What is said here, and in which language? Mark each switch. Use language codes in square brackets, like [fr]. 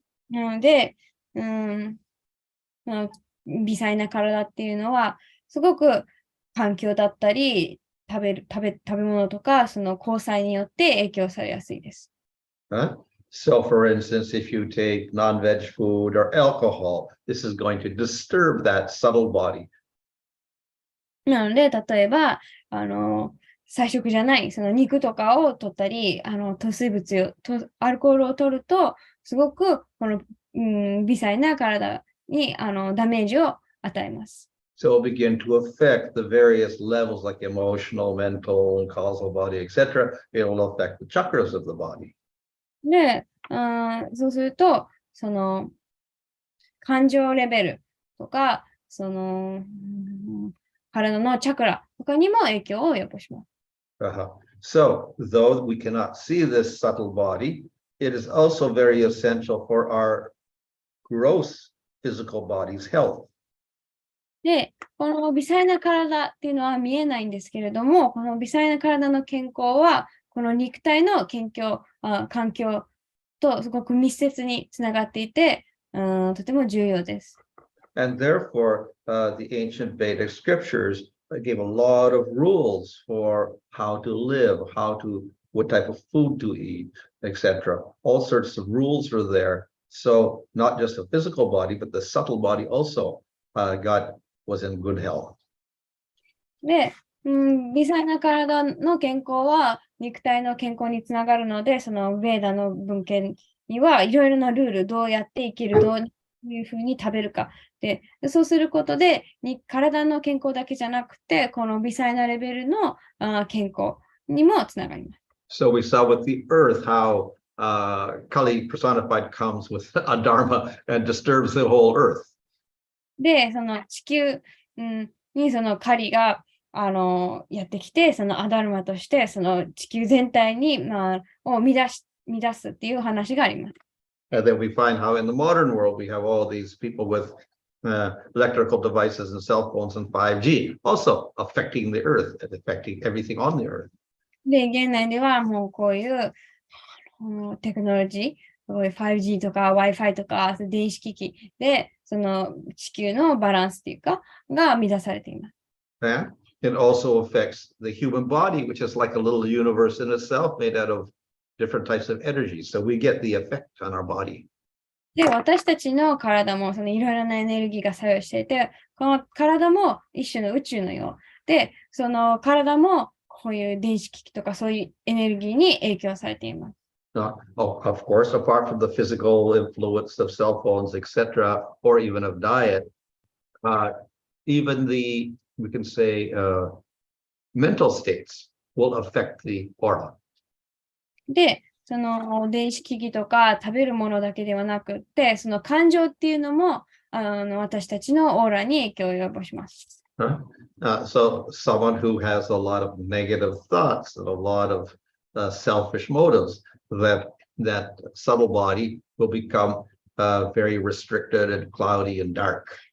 [ja] なので、微細な体っていうのは、すごく環境だったり、食べ物とか、その交際によって影響されやすいです。 [en] So for instance, if you take non-veg food or alcohol, this is going to disturb that subtle body. [ja] なので、例えば、菜食じゃない、その肉とかを取ったり、糖水物アルコールを取ると、すごく、この、微細な体に、ダメージを与えます。 [en] So it'll begin to affect the various levels like emotional, mental, causal body, etc. It will affect the chakras of the body. [ja] で、そうすると、その、感情レベルとか、その、体のチャクラとかにも影響を及ぼします。 [en] So, though we cannot see this subtle body, it is also very essential for our gross physical body's health. [ja] で、この微細な体っていうのは見えないんですけれども、この微細な体の健康は、この肉体の環境とすごく密接につながっていて、とても重要です。 [en] And therefore, the ancient Vedic scriptures gave a lot of rules for how to live, what type of food to eat, etc. All sorts of rules were there. So not just the physical body, but the subtle body also was in good health. [ja] で、微細な体の健康は肉体の健康につながるので、そのヴェーダの文献にはいろいろなルール、どうやって生きる、どういうふうに食べるか。で、そうすることで、体の健康だけじゃなくて、この微細なレベルの健康にもつながります。 [en] So we saw with the earth how Kali personified comes with a dharma and disturbs the whole earth. [ja] で、その地球、にその狩りがやってきて、そのアダルマとして、その地球全体に、を乱すっていう話があります。 [en] And then we find how in the modern world we have all these people with electrical devices and cell phones and 5G also affecting the earth and affecting everything on the earth. [ja] で、現代ではもうこういうテクノロジー、5G とか Wi-Fi とか電子機器で、その地球のバランスっていうか、が乱されています。 [en] Yeah. It also affects the human body, which is like a little universe in itself made out of different types of energy. So we get the effect on our body. [ja] で、私たちの体もそのいろいろなエネルギーが作用していて、この体も一種の宇宙のようで、その体もこういう電子機器とかそういうエネルギーに影響されています。 [en] Of course, apart from the physical influence of cell phones, etc., or even of diet, even we can say, mental states will affect the aura. [ja] で、その電子機器とか食べるものだけではなくって、その感情っていうのも私たちのオーラに影響を及ぼします。 [en] So someone who has a lot of negative thoughts and a lot of selfish motives, that subtle body will become very restricted and cloudy and dark.